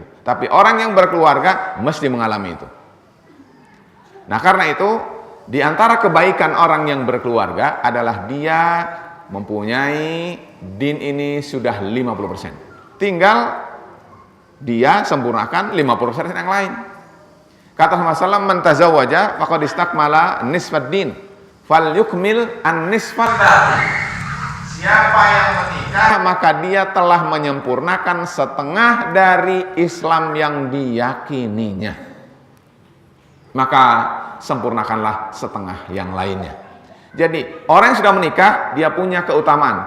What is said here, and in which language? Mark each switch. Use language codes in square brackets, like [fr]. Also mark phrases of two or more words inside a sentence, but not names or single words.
[id] Tapi orang yang berkeluarga mesti mengalami itu. Nah, karena itu di antara kebaikan orang yang berkeluarga adalah dia mempunyai din ini sudah 50%. Tinggal dia sempurnakan 50% yang lain. Kata Rasulullah, [ar] "من تزوج فقد استكمل نصف الدين فليكمل النصف." [id] Siapa yang menikah maka dia telah menyempurnakan setengah dari Islam yang diyakininya. Maka sempurnakanlah setengah yang lainnya. Jadi orang yang sudah menikah dia punya keutamaan.